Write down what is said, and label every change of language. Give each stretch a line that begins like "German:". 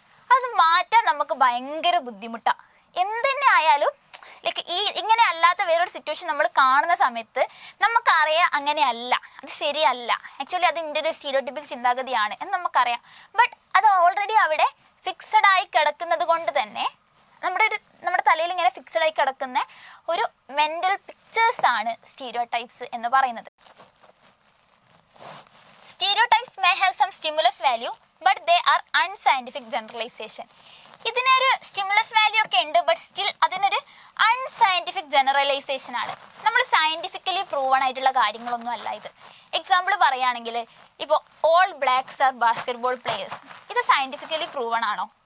Malayalam: അത് മാറ്റാൻ നമുക്ക് ഭയങ്കര ബുദ്ധിമുട്ടാണ്. എന്തെന്നെ ആയാലും ലൈക്ക് ഇങ്ങനെ അല്ലാത്ത വേറൊരു സിറ്റുവേഷൻ നമ്മൾ കാണുന്ന സമയത്ത് നമുക്കറിയാം അങ്ങനെയല്ല, അത് ശരിയല്ല, ആക്ച്വലി അത് ഇതിൻ്റെ ഒരു സ്റ്റീരിയോടൈപ്പിക് ചിന്താഗതിയാണ് എന്ന് നമുക്കറിയാം. ബട്ട് അത് ഓൾറെഡി അവിടെ ഫിക്സഡ് ആയി കിടക്കുന്നത് കൊണ്ട് തന്നെ നമ്മുടെ തലയിൽ ഇങ്ങനെ ഫിക്സഡ് ആയി കിടക്കുന്ന ഒരു മെന്റൽ പിക്ചേഴ്സ് ആണ് സ്റ്റീരിയോ ടൈപ്സ് എന്ന് പറയുന്നത്.
English: Stereotypes may have some stimulus value but they are unscientific generalization.
Malayalam: ഇതിനൊരു സ്റ്റിമുലസ് വാല്യൂ ഒക്കെ ഉണ്ട്, ബട്ട് സ്റ്റിൽ അതിനൊരു അൺസയന്റിഫിക് ജനറലൈസേഷൻ ആണ്. നമ്മൾ സയന്റിഫിക്കലി പ്രൂവൺ ആയിട്ടുള്ള കാര്യങ്ങളൊന്നും അല്ല ഇത്. എക്സാമ്പിൾ പറയുകയാണെങ്കിൽ ഇപ്പോൾ
English: all blacks are basketball players,
Malayalam: ഇത് സയന്റിഫിക്കലി പ്രൂവൺ ആണോ?